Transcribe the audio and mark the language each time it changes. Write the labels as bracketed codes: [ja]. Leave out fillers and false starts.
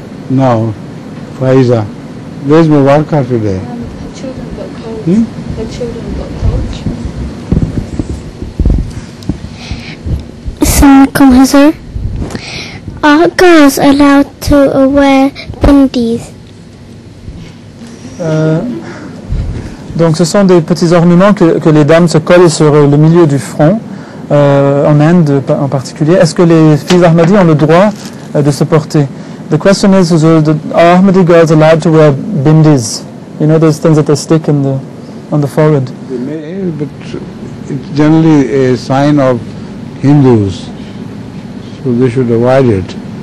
[en] Now, Faiza, where's Mubaraka today? Her children got cold. Hmm? Her children got cold. [ar] Assalamualaikum Hazur. [en] Are girls allowed to wear bindis? [fr] Donc ce sont des petits ornements que les dames se collent sur le milieu du front, en Inde en particulier. Est-ce que les filles Ahmadis ont le droit de se porter? [en] The question is, are Ahmadi girls allowed to wear bindis? You know those things that they stick on the forehead? They may, but it's generally a sign of Hindus, so they should avoid it.